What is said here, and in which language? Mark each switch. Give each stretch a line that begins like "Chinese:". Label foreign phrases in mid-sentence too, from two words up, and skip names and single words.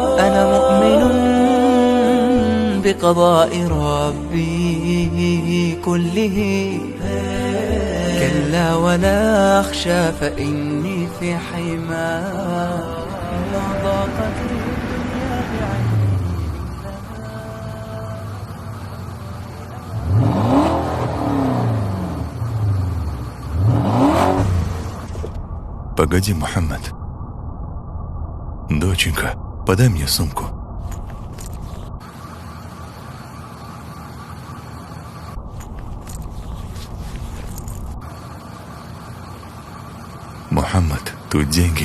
Arabic: أنا مؤمن بقضاء ربي كله كلا ولا أخشى فإني في حماه ما ضاقت الدنيا بعيني
Russian: Погоди, Мухаммад. Доченька, подай мне сумку. Мухаммад, тут деньги.